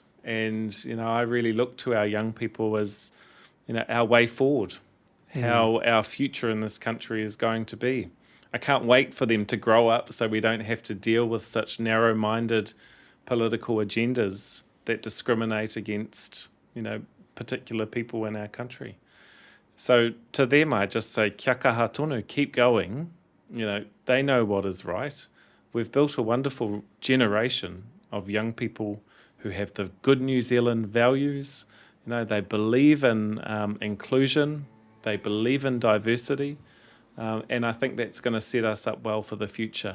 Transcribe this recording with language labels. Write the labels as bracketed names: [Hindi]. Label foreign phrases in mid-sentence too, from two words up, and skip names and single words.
[English] And, I really look to our young people as, our way forward, how our future in this country is going to be. I can't wait for them to grow up so we don't have to deal with such narrow-minded political agendas that discriminate against, particular people in our country. So to them, I just say, [Māori] kia kaha tonu, [English] keep going. They know what is right. We've built a wonderful generation of young people who have the good New Zealand values. They believe in inclusion. They believe in diversity. And I think that's going to set us up well for the future.